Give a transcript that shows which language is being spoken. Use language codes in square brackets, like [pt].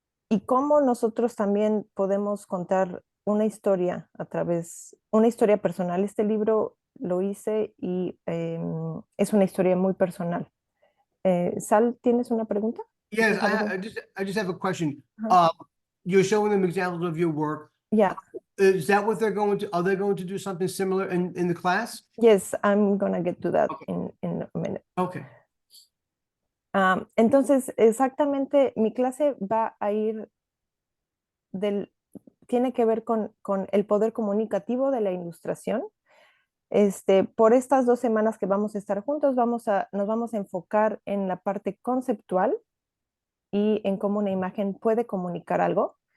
[es] Y cómo nosotros también podemos contar una historia una historia personal. Este libro lo hice y es una historia muy personal. Sal, ¿tienes una pregunta? [en] Yes, I just have a question. You're showing them examples of your work. Yeah. Is that what are they going to do something similar in the class? Yes, I'm gonna get to that in a minute. Okay. [es] Entonces, exactamente, mi clase va a ir tiene que ver con el poder comunicativo de la ilustración. Por estas 2 semanas que vamos a estar juntos, nos vamos a enfocar en la parte conceptual y en cómo una imagen puede comunicar algo.